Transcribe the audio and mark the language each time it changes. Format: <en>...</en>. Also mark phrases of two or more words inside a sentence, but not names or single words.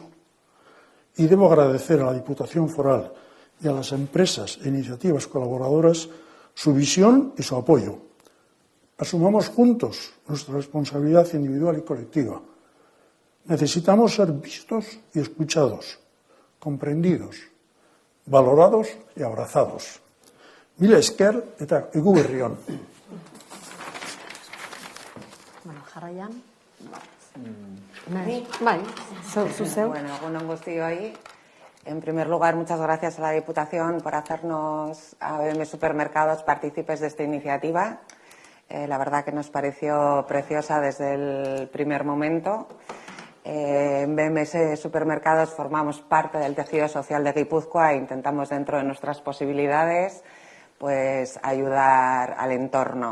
<es>Y debo agradecer a la Diputación Foral y a las empresas e iniciativas colaboradoras su visión y su apoyo. Asumamos juntos nuestra responsabilidad individual y colectiva. Necesitamos ser vistos y escuchados, comprendidos, valorados y abrazados.</es> <eu>Mila esker eta egu berri on. Bueno, jarraian. Bai, zuzeu. Bueno, egun on guztioi.</eu> <es>En primer lugar, muchas gracias a la Diputación por hacernos a BM Supermercados partícipes de esta iniciativa. La verdad que nos pareció preciosa desde el primer momento. En BMS Supermercados formamos parte del tejido social de Guipúzcoa e intentamos, dentro de nuestras posibilidades, pues ayudar al entorno.</es>